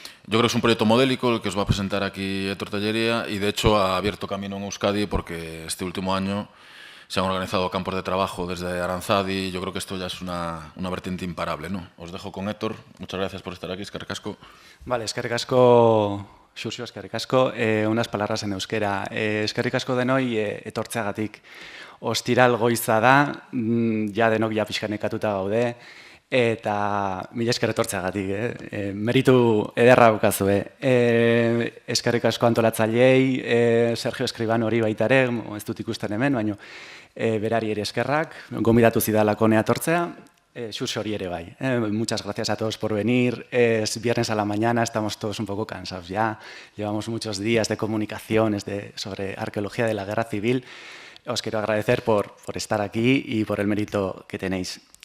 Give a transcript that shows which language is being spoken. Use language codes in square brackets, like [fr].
[es] Yo creo que es un proyecto modélico el que os va a presentar aquí Héctor Tellería, y de hecho ha abierto camino en Euskadi porque este último año se han organizado campos de trabajo desde Aranzadi. Yo creo que esto ya es una vertiente imparable, ¿no? Os dejo con Héctor. Muchas gracias por estar aquí, [eu] eskerrik asko. [es] Vale, [eu] eskerrik asko, [es] Xurxo, eskerrik asko. Unas palabras en euskera. [eu] Eskerrik asko denoi etortzeagatik. Ostiral goiza da, ja denok ja pixkanekatuta gaude, eta mila esker etortzeagatik, meritu ederra bukazue. Eskerrik asko antolatzaileei, Sergio Escribano hori baita ere, ez dut ikusten hemen, baina berari ere eskerrak, gomidatu zidalako nea etortzea, Xurxo hori ere bai. [es] Muchas gracias a todos por venir. Es viernes a la mañana, estamos todos un poco cansados ya. Llevamos muchos días de comunicaciones sobre arqueología de la guerra civil. Os quiero agradecer por estar aquí y por el mérito que tenéis.